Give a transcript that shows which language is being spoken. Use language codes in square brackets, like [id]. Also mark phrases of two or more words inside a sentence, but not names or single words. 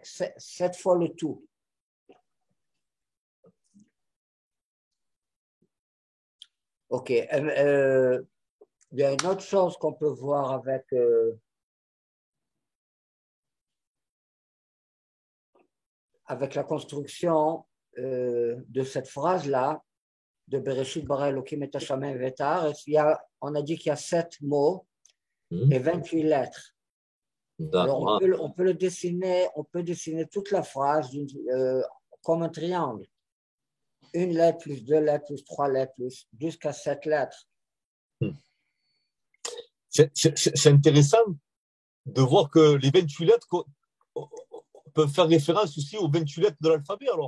[fr] 7 fois le tout. OK. Il y a une autre chose qu'on peut voir avec la construction de cette phrase-là, de [he] בראשית ברא אלהים את השמים ואת הארץ, [fr] on a dit qu'il y a 7 mots et 28 lettres. Alors on peut le dessiner, on peut dessiner toute la phrase comme un triangle. Une lettre plus 2 lettres plus 3 lettres plus jusqu'à 7 lettres. C'est intéressant de voir que les 28 lettres peuvent faire référence aussi aux 28 lettres de l'alphabet alors.